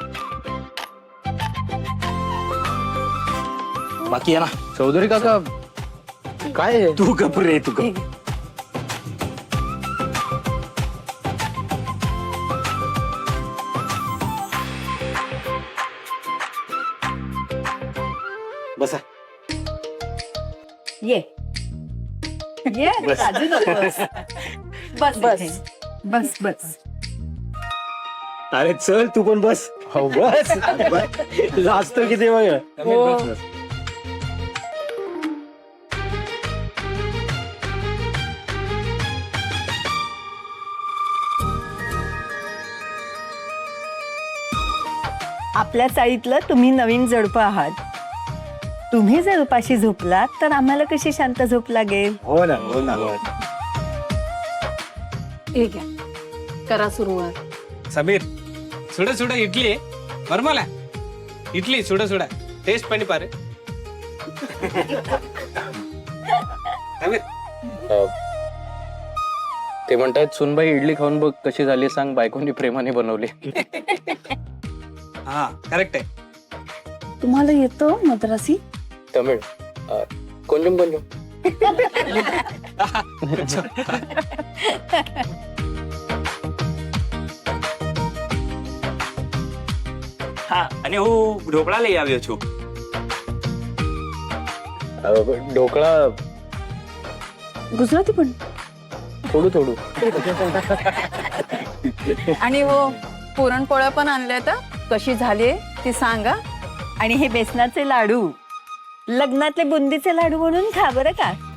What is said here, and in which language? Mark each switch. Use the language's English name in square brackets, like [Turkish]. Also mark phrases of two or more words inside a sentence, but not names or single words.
[Marathi] बाकी आहे ना. चौधरी काका, काय आहे? तू गप रे, तू गप. बसा. ये ये बस. राजू बस बस बस बस बस. अरे चल, तू पण बस. हो बस. लाजतो किती बघ. आपल्या चाळीतलं तुम्ही नवीन जोडपं आहात. तुम्ही जर उपाशी झोपलात तर आम्हाला कशी शांत झोप लागेल? हो ना, हो ना. हे घ्या, करा सुरुवात. [Tulu] ಸಮೀರ್ ಸುಡ ಸುಡ ಇಡ್ಲಿ ಬರ್ಮಲ ಇಡ್ಲಿ ಸುಡ ಸುಡ ಟೇಸ್ಟ್ ಪಣಿ ಪಾರೆ ಸಮೀರ್ [Marathi] ते म्हणतायत सुनबाई इडली खाऊन बघ कशी झाली, सांग बायकोनी प्रेमाने बनवली. [Kannada] ಹಾ ಕರೆಕ್ಟ್ [Marathi] तुम्हाला येतं मद्रासी? [Tamil] तमिळ கொஞ்சம் கொஞ்சம். [Gujarati] હા, અને હું ઢોકળા લઈ આવ્યો છું. [Marathi] ढोकळा गुजराती पण. [Gujarati] થોડું થોડું. [Marathi] आणि हो पुरणपोळ्या पण आणल्या तर कशी झाली ती सांगा. आणि हे बेसनाचे लाडू लग्नातले बुंदीचे लाडू म्हणून खा बरं का.